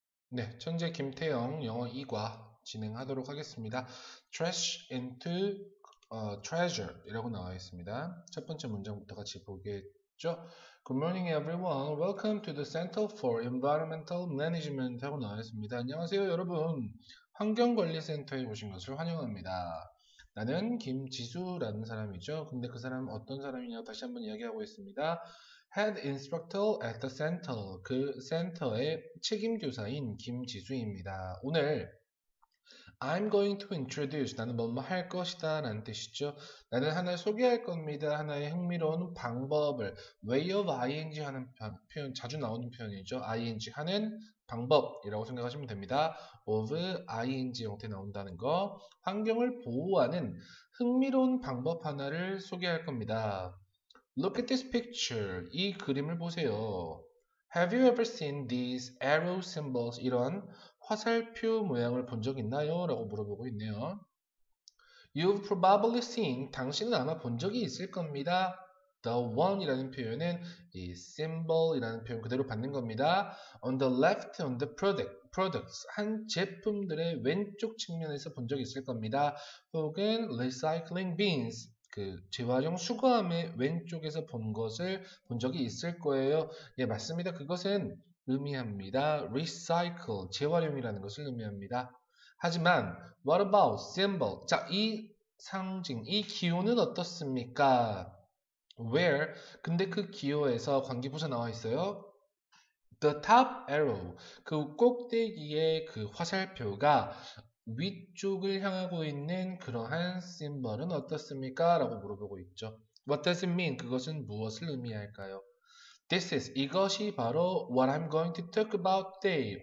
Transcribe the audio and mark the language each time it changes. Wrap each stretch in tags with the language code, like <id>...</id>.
<ko>네, 천재 김태영 영어 2과 진행하도록 하겠습니다. Trash into treasure 이라고 나와 있습니다. 첫 번째 문장부터 같이 보겠죠.</ko> <en>Good morning everyone. Welcome to the Center for Environmental Management 하고 나와 있습니다.</en> <ko>안녕하세요 여러분. 환경관리센터에 오신 것을 환영합니다. 나는 김지수라는 사람이죠. 근데 그 사람은 어떤 사람이냐고 다시 한번 이야기하고 있습니다.</ko> <en>Head Instructor at the Center.</en> <ko>그 센터의 책임교사인 김지수입니다.</ko> <en>오늘 I'm going to introduce.</en> <ko>나는 뭐뭐 할 것이다 라는 뜻이죠. 나는 하나를 소개할 겁니다. 하나의 흥미로운 방법을 way of ing 하는 표현 자주 나오는 표현이죠. ing 하는 방법이라고 생각하시면 됩니다. of ing 형태 나온다는 거. 환경을 보호하는 흥미로운 방법 하나를 소개할 겁니다.</ko> <en>Look at this picture. 이 그림을 보세요. Have you ever seen these arrow symbols?</en> <ko>이런 화살표 모양을 본 적 있나요? 라고 물어보고 있네요. You've probably seen. 당신은 아마 본 적이 있을 겁니다. The one 이라는 표현은 이 symbol이라는 표현 그대로 받는 겁니다.</ko> <en>On the left, on the products.</en> <ko>한 제품들의 왼쪽 측면에서 본 적이 있을 겁니다.</ko> <en>혹은 recycling bins.</en> <ko>그 재활용 수거함의 왼쪽에서 본 것을 본 적이 있을 거예요. 예, 맞습니다. 그것은 의미합니다. recycle, 재활용이라는 것을 의미합니다.</ko> <en>하지만 what about symbol?</en> <ko>자, 이 상징, 이 기호는 어떻습니까?</ko> <en>Where?</en> <ko>근데 그 기호에서 관계부사 나와 있어요.</ko> <en>The top arrow.</en> <ko>그 꼭대기의 그 화살표가 위쪽을 향하고 있는 그러한 심벌은 어떻습니까?</ko> <en>라고 물어보고 있죠. What does it mean?</en> <ko>그것은 무엇을 의미할까요?</ko> <en>This is 이것이 바로 what I'm going to talk about today.</en>